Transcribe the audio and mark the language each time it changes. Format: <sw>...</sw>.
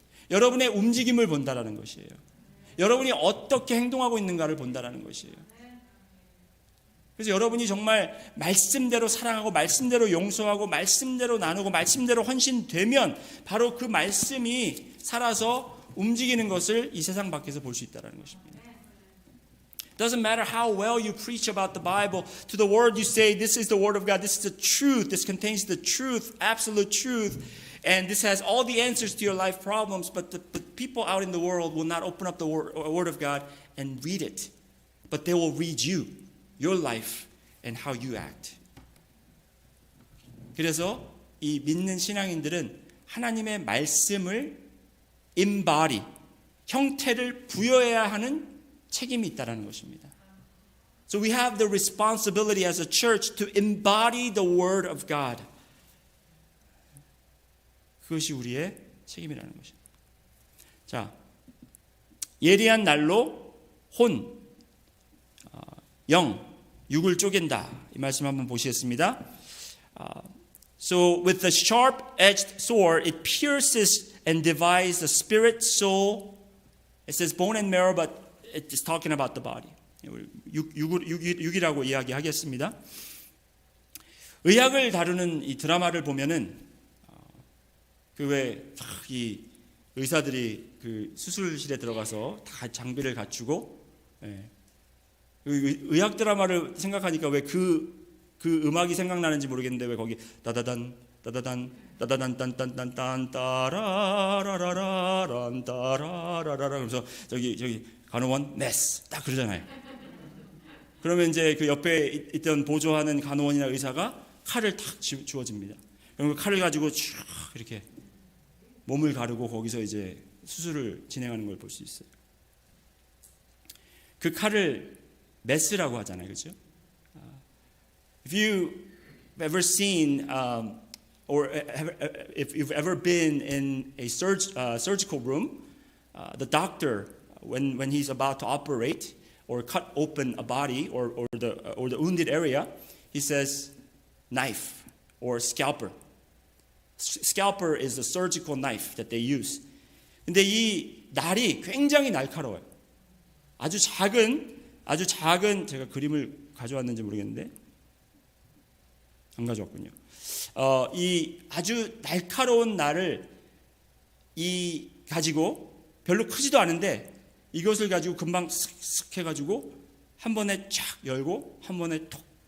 <ko>여러분의 움직임을 본다라는 것이에요. 여러분이 어떻게 행동하고 있는가를 본다라는 것이에요. 그래서 여러분이 정말 말씀대로 사랑하고 말씀대로 용서하고 말씀대로 나누고 말씀대로 헌신되면 바로 그 말씀이 살아서 움직이는 것을 이 세상 밖에서 볼 수 있다는 것입니다.</ko> <en>Doesn't matter how well you preach about the Bible. To the word you say, this is the word of God. This is the truth. This contains the truth, absolute truth. And this has all the answers to your life problems. But the people out in the world will not open up the word of God and read it. But they will read you, your life, and how you act.</en> <ko>그래서 이 믿는 신앙인들은 하나님의 말씀을 embody, 형태를 부여해야 하는 책임이 있다는 것입니다.</ko> <en>So we have the responsibility as a church to embody the word of God.</en> <ko>그것이 우리의 책임이라는 것입니다. 자, 예리한 날로 혼, 영, 육을 쪼갠다. 이 말씀 한번 보시겠습니다.</ko> <en>So with the sharp-edged sword, it pierces and divides the spirit, soul. It says bone and marrow, but it's talking about the body.</en> <ko>육이라고 이야기하겠습니다. 의학을 다루는 이 드라마를 보면은 그 왜 이 의사들이 그 수술실에 들어가서 다 장비를 갖추고 의학 드라마를 생각하니까 왜 그 음악이 생각나는지 모르겠는데 왜 거기 따다단 따다단 따다단 딴딴딴딴 따라라라라란 따라라라라 그러면서 저기 간호원 네스 딱 그러잖아요. 그러면 이제 그 옆에 있던 보조하는 간호원이나 의사가 칼을 탁 주어집니다. 그럼 그 칼을 가지고 쭉 이렇게 몸을 가르고 거기서 이제 수술을 진행하는 걸 볼 수 있어요. 그 칼을 메스라고 하잖아요, 그렇죠?</ko> <en>If you've ever seen or if you've ever been in a surgical room, the doctor when he's about to operate or cut open a body or the wounded area, he says knife or scalpel. Scalpel is the surgical knife that they use.</en> <ko>근데 이 날이 굉장히 날카로워요. 아주 작은 제가 그림을 가져왔는지 모르겠는데 안 가져왔군요. 이 아주 날카로운 날을 이 가지고 별로 크지도 않은데 이것을 가지고 금방 슥슥 해가지고 한 번에 쫙 열고 한 번에 톡.</ko>